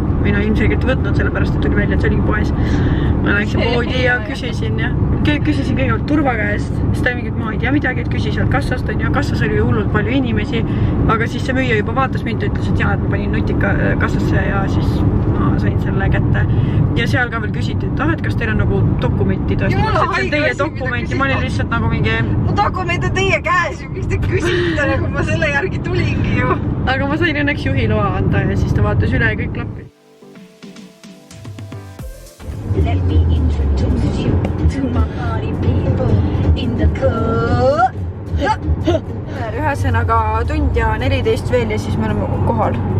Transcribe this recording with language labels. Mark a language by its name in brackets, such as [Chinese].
[Estonian] Või no ilmselgelt võtnud, sellepärast et tuli välja, et see oligi poes. Ma läksin poodi ja küsisin kõigepealt turva käest, siis ta mingit ma ei tea midagi, et küsis sealt kassast, ja kassas oli hullult palju inimesi, aga siis see müüja juba vaatas mind ja ütles, et jah, et ma panin nutika kassasse ja siis ma sain selle kätte. Ja seal ka veel küsiti, et kas teil on nagu dokumenti tõesti, et see on teie dokumenti, ma olin lihtsalt nagu mingi... Mu dokument on teie käes, miks te küsite, nagu ma selle järgi tulingi ju. Aga ma sain õnneks juhiloa anda ja siis ta vaatas üle ja kõik klappi. [English] Let me introduce you to my party people in the club. [Estonian] Ühesõnaga tund ja 14 veel ja siis me oleme kohal.